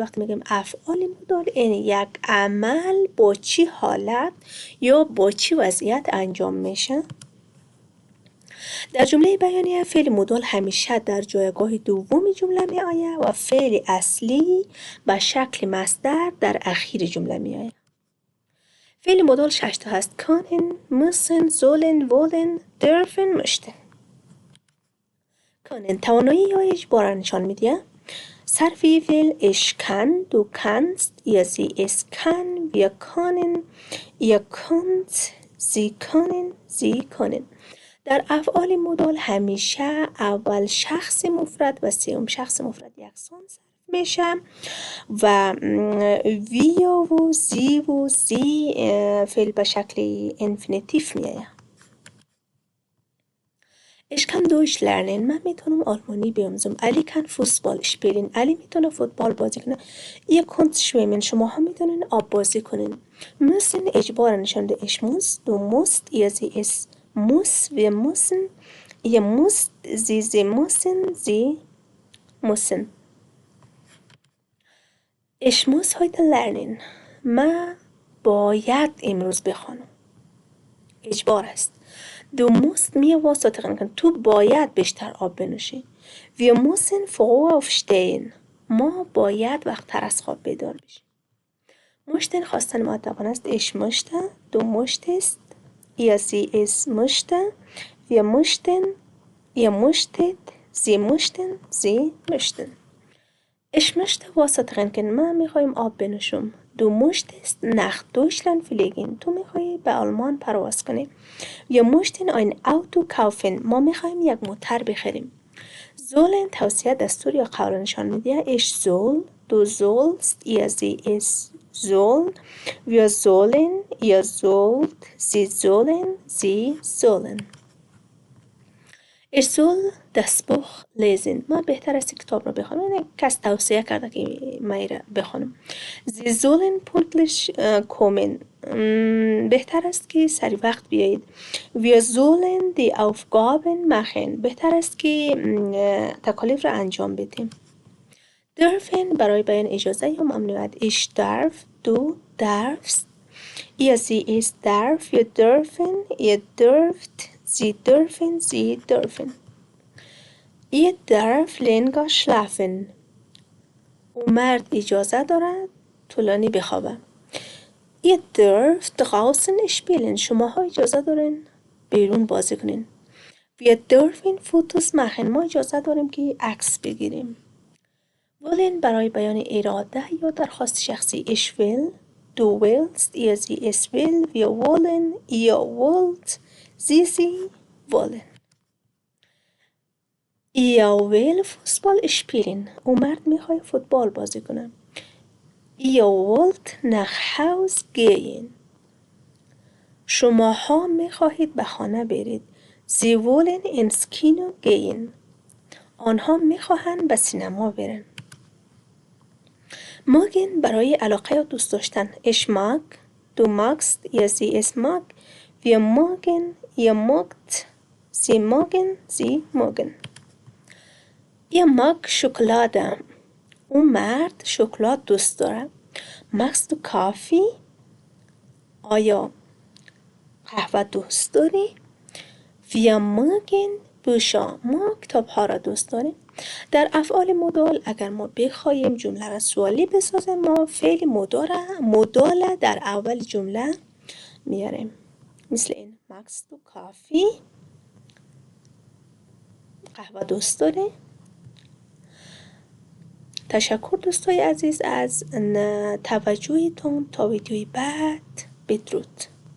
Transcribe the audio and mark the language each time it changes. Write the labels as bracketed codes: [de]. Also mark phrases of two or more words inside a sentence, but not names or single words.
[fa] وقتی میگیم افعال مودال، این یک عمل با چی حالت یا با چی وضعیت انجام میشه. در جمله بیانیه فعل مودال همیشه در جایگاه دوم جمله می آید و فعل اصلی به شکل مصدر در اخیر جمله می آید. فعل مودال 6 تا هست: [de] können, müssen, sollen, wollen, dürfen, möchten. [fa] können توانایی یا اجبار را نشان می‌دهد. صرفی فعل [de] ich kann, du kannst, ihr sie es kann, wir können, ihr könnt, sie können, sie können. [fa] در افعال مودال همیشه اول شخص مفرد و سوم شخص مفرد یکسان صرف میشه و ویا و زی و زی فعل به شکل انفینیتیف میآید. [de] Ich kann Deutsch lernen. [fa] من میتونم آلمانی بیاموزم. [de] علی kann Fußball spielen. [fa] علی میتونه فوتبال بازی کنه. [de] ihr könnt schwimmen. [fa] شما هم میتونین آب بازی کنین. müssen اجبار نشان ده. [de] ich muss, du musst, ihr sie es muss, wir müssen, ihr müsst, sie müssen, sie müssen. Ich muss heute lernen. [fa] من باید امروز بخوانم. اجبار است. [de] Du musst mir Wasser trinken. [fa] تو باید بیشتر آب بنوشی. [de] Wir müssen früh aufstehen. [fa] ما باید وقت‌تر از خواب بیدار بشیم. möchten خواستن مؤدبانه است. [de] ich möchte, du möchtest, ihr sie es möchte, wir möchten, ihr möchtet, sie möchten, sie möchten. Ich möchte Wasser trinken. [fa] من میخوایم آب بنوشم. [de] Du möchtest nach Deutschland fliegen. [fa] تو میخوایی به آلمان پرواز کنی. [de] Wir möchten ein Auto kaufen. [fa] ما میخوایم یک موتر بخریم. sollen توصیه دستور یا قول نشان میده. [de] ich soll, du sollst, ihr sie es soll, wir sollen, ihr sollt, sie sollen, sie sollen. ich soll das Buch lesen. [fa] من بهتر است کتاب رو بخونم. یعنی کس توصیه کرده که من را بخونم. [de] sie sollen pünktlich kommen. [fa] بهتر است که سری وقت بیایید. [de] wir sollen die Aufgaben machen. [fa] بهتر است که تکالیف را انجام بدیم. dürfen برای بیان اجازه یا ممنوعیت. [de] ich darf, du darfst, ihr sie es darf, wir dürfen, ihr dürft, sie dürfen, sie dürfen. ihr darf länger schlafen. [fa] او مرد اجازه دارد طولانی بخوابه. [de] ihr dürft draußen spielen. [fa] شماها اجازه دارین بیرون بازی کنین. [de] wir dürfen Fotos machen. [fa] ما اجازه داریم که عکس بگیریم. wollen برای بیان اراده یا درخواست شخصی. [de] ich will, du willst, ihr sie es will, wir wollen, ihr wollt, sie wollen. ihr will Fußball spielen. [fa] او مرد میخواد فوتبال بازی کنه. [de] ihr wollt nach Haus gehen. [fa] شماها میخواهید به خانه برید. [de] sie wollen ins Kino gehen. [fa] آنها میخواهند به سینما برن. mögen برای علاقه یا دوست داشتن. [de] ich mag, du magst, ihr sie es mag, wir mögen, ihr mögt, sie mögen, sie mögen. ihr mag شکلات. [fa] او مرد شکلات دوست داره. [de] magst du Kaffee؟ [fa] آیا قهوه دوست داری؟ wir mögen Bücher. ما کتاب ها را دوست داریم. در افعال مودال اگر ما بخوایم جمله را سوالی بسازیم، ما فعل مودال در اول جمله میاریم. مثل این: [de] magst du Kaffee؟ [fa] قهوه دوست داری؟ تشکر دوستای عزیز از توجهتون. تا ویدیوی بعد، بدرود.